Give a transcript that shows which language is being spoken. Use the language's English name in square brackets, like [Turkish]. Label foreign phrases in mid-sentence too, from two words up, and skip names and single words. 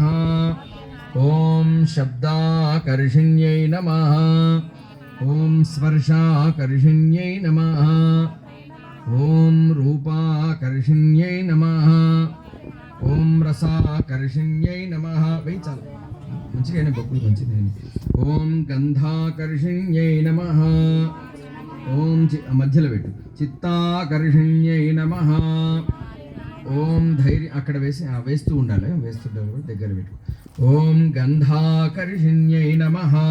[Sanskrit] ॐ शब्दाकर्षिण्यै नमः। ॐ स्पर्शाकर्षिण्यै नमः। ॐ रूपाकर्षिण्यै नमः। ॐ रसाकर्षिण्यै नमः। [Hindi] वही चालू [Telugu] మంచిగా బొక్కులు మంచిగా. [Sanskrit] ॐ गन्धाकर्षिण्यै नमः. [Telugu] ఓం మధ్యలో పెట్టు. [Sanskrit] चित्ताकर्षिण्यै नमः. [Telugu] ఓం ధైర్య అక్కడ వేస్తూ ఉండాలి, వేస్తుంటారు దగ్గర పెట్టు. [Sanskrit] ॐ गन्धाकर्षिण्यै नमः.